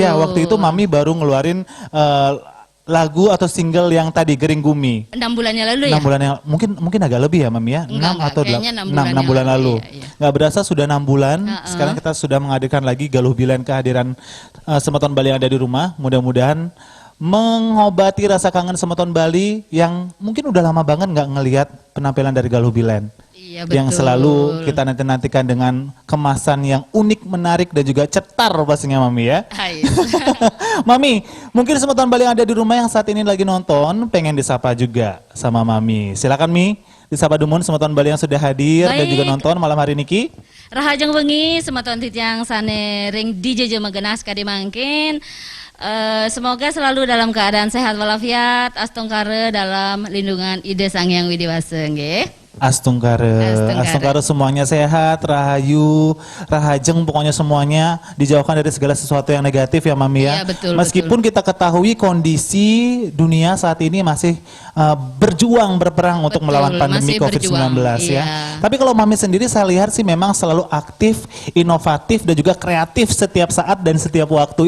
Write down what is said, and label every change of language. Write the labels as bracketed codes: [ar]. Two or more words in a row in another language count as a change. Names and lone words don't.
[id] Ya, waktu itu Mami baru ngeluarin lagu atau single yang tadi Gering Gumi. 6 bulannya lalu ya? 6 bulan yang mungkin agak lebih ya Mami ya? 6 atau 6 bulan lalu. Iya. Nggak berasa sudah 6 bulan, sekarang kita sudah menghadirkan lagi Galuh Bilen kehadiran semeton Bali yang ada di rumah. Mudah-mudahan mengobati rasa kangen semeton Bali yang mungkin udah lama banget nggak ngelihat penampilan dari Galuh Bilen. Iya, betul. Yang selalu kita nantikan dengan kemasan yang unik, menarik dan juga cetar pastinya Mami ya. Mami, mungkin semeton Bali yang ada di rumah yang saat ini lagi nonton pengen disapa juga sama Mami. Silakan Mi, disapa dumun semeton Bali yang sudah hadir dan juga nonton malam hari niki. [ban] Rahajeng wengi semeton titiang sane ring DJ Jemegenas kadi mangkin. [id] Semoga selalu dalam keadaan sehat walafiat, astungkare dalam lindungan Ide Sang Hyang Widiwasa nggih. Astungkare semuanya sehat, rahayu, rahajeng pokoknya semuanya dijauhkan dari segala sesuatu yang negatif ya Mami ya. Iya, betul, meskipun kita ketahui kondisi dunia saat ini masih berperang untuk melawan pandemi COVID-19 ya. Tapi kalau Mami sendiri saya lihat sih memang selalu aktif, inovatif dan juga kreatif setiap saat dan setiap waktu.